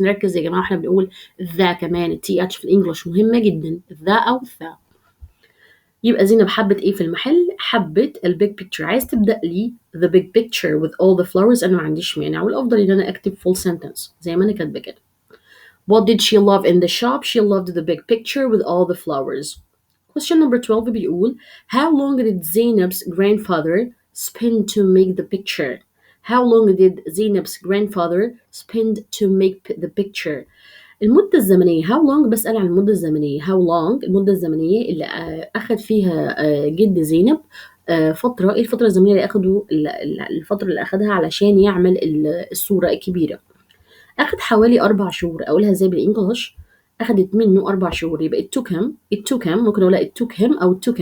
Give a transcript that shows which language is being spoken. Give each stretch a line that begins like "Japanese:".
Arabic: نركز يا جماعة احنا بنقول ذا كمان التي اتش في الانجليش مهمة جدا ذا او ذا. يبقى زينب حبت ايه في المحل؟ حبت البيج بيكتشر. عايز تبدأ لي
English: the big picture with all the flowers
Arabic: انا ما عنديش مانع والافضل ان انا اكتب full sentence زي ما انا كاتبه كده.
English: What did she love in the shop? She loved the big picture with all the flowers. Question number 12 بيقول How long did Zainab's grandfather spend to make the picture? How long did Zainab's grandfather spend to make the picture?
Arabic: المدة الزمنية how long بسأل عن المدة الزمنية how long المدة الزمنية اللي أخد فيها جد زينب فترة إيه الفترة الزمنية اللي أخده الفترة اللي أخدها علشان يعمل الصورة الكبيرة أخد حوالي 4 شهور أقولها زي بالإنجلش أخدت منه 4 شهور يبقى
English: it took him
Arabic: ممكن أقولها it took him أو